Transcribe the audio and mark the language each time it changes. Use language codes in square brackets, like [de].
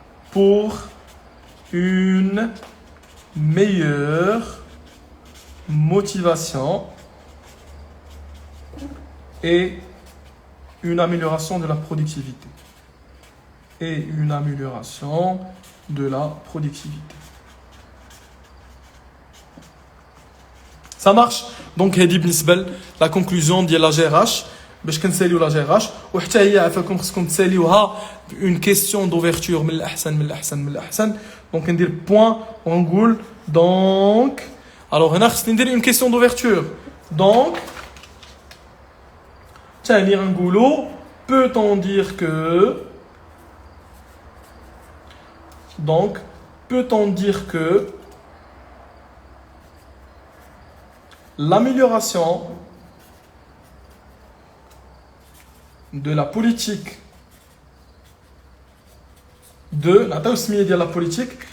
[fr] pour une meilleure motivation et une amélioration de la productivité. Et une amélioration de la productivité. Ça marche. [ar] Donc, هذه بالنسبة la conclusion ديال la GRH باش كنساليو la GRH وحتى هي عفاكم خصكم تساليوها [fr] une question d'ouverture [ar] من الأحسن. [fr] Donc, ندير point ونقول donc alors [ar] هنا خصني ندير [fr] une question d'ouverture. Donc [ar] تاني غنقولوا [fr] peut-on dire que donc peut-on dire que l'amélioration de la politique de la politique